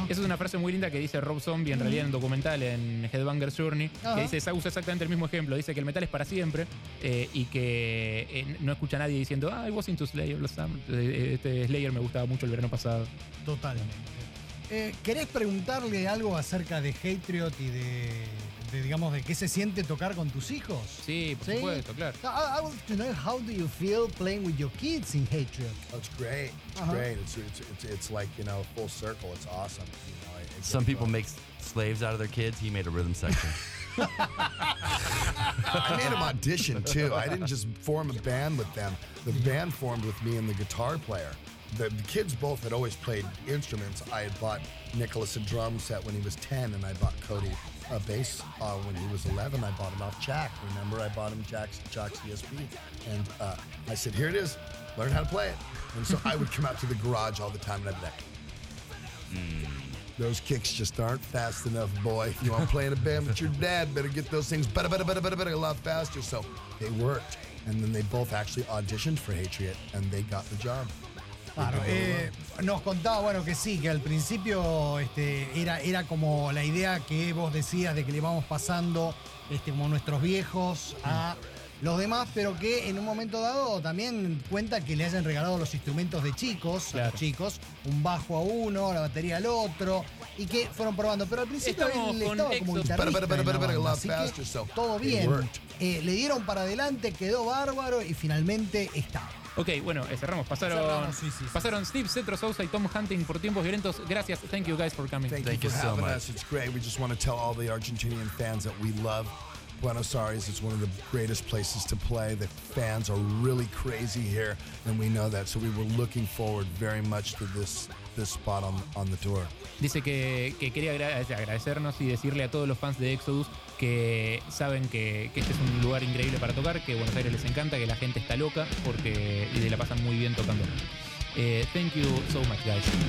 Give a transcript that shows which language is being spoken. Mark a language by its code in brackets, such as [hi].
[es] Esa es una frase muy linda que dice Rob Zombie en realidad en un documental, en Headbanger's Journey, que dice, usa exactamente el mismo ejemplo, dice que el metal es para siempre y que no escucha a nadie diciendo, [en] I was into Slayer, [es] Slayer me gustaba mucho el verano pasado. Totalmente. ¿Querés preguntarle algo acerca de Hatred y digamos, de qué se siente tocar con tus hijos? Sí, por supuesto, claro. [en] I want to know, how do you feel playing with your kids in Hatred? It's great. It's like, you know, full circle. It's awesome. You know, some people make slaves out of their kids. He made a rhythm section. I made him audition, too. I didn't just form a band with them. The band formed with me and the guitar player. The kids both had always played instruments. I had bought Nicholas a drum set when he was 10, and I bought Cody a bass when he was 11. I bought him off Jack. Remember, I bought him Jack's ESP. And I said, here it is. Learn how to play it. And so I would come out to the garage all the time, and I'd be like, those kicks just aren't fast enough, boy. If you want to play in a band with your dad, better get those things better, a lot faster. So they worked. And then they both actually auditioned for Hatred, and they got the job. [es] Claro, nos contaba, bueno, que sí, que al principio era como la idea que vos decías, de que le vamos pasando como nuestros viejos a los demás, pero que en un momento dado también cuenta que le hayan regalado los instrumentos de chicos, claro, a los chicos, un bajo a uno, la batería al otro, y que fueron probando, pero al principio él estaba como todo bien, le dieron para adelante, quedó bárbaro y finalmente estaba. Ok, bueno, cerramos. Pasaron Steve Cetro Sousa y Tom Hunting por Tiempos Violentos. Gracias. [en] Thank you guys for coming. Thank you for having us. It's great. We just want to tell all the Argentinian fans that we love Buenos Aires. It's one of the greatest places to play. The fans are really crazy here, and we know that. So we were looking forward very much to this spot on the tour. [es] Dice que quería agradecernos y decirle a todos los fans de Exodus que saben que este es un lugar increíble para tocar, que Buenos Aires les encanta, que la gente está loca porque y la pasan muy bien tocando. [en] Thank you so much, guys.